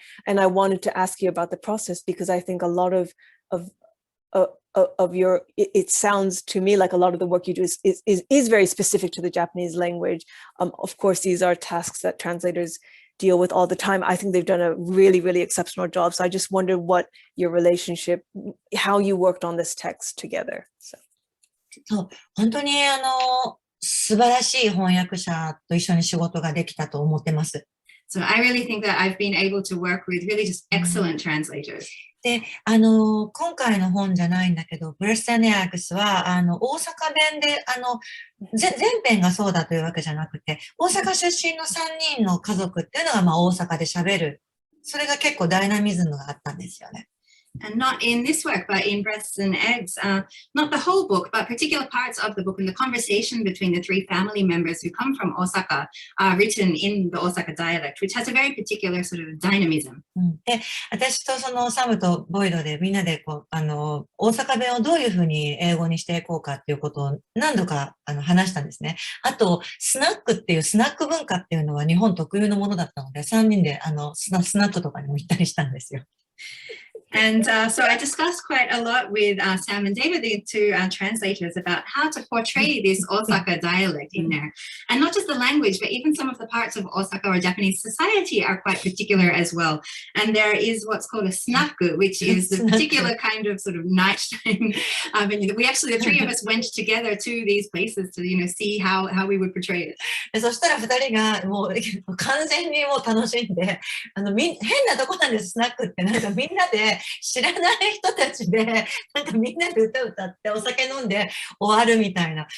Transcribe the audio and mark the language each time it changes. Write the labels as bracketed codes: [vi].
[en] And I wanted to ask you about the process, because I think a lot of your, it sounds to me like a lot of the work you do is very specific to the Japanese language. Of course, these are tasks that translators deal with all the time. I think they've done a really, really exceptional job. So I just wondered what your relationship, how you worked on this text together. So. [ja] そう本当に素晴らしい翻訳者と一緒に仕事ができたと思ってます。 [en] So I really think that I've been able to work with really just excellent translators. [ja] で、今回の本じゃないんだけど、ブレスタネアクスは、大阪弁で、全編がそうだというわけじゃなくて、大阪出身の3人の家族っていうのが、大阪で喋る。それが結構ダイナミズムがあったんですよね。 [en] And not in this work, but in Breasts and Eggs, not the whole book, but particular parts of the book and the conversation between the three family members who come from Osaka are written in the Osaka dialect, which has a very particular sort of dynamism. [ja] で、私とそのサムとボイドでみんなでこう、大阪弁をどういうふうに英語にしていこうかっていうことを何度か話したんですね。あと、スナックっていうスナック文化っていうのは日本特有のものだったので、3人でスナックとかにも行ったりしたんですよ。 [en] And so I discussed quite a lot with Sam and David, the two translators, about how to portray this Osaka dialect in there. And not just the language, but even some of the parts of Osaka or Japanese society are quite particular as well. And there is what's called a snaku, which is the particular kind of sort of nighttime venue. We actually, the three of us went together to these places to, you know, see how we would portray it. [ja] でそしたら2人がもう完全にもう楽しんで、変なとこなんです、スナックって。なんかみんなで知らない人たちで、なんかみんなで歌歌ってお酒飲んで終わるみたいな。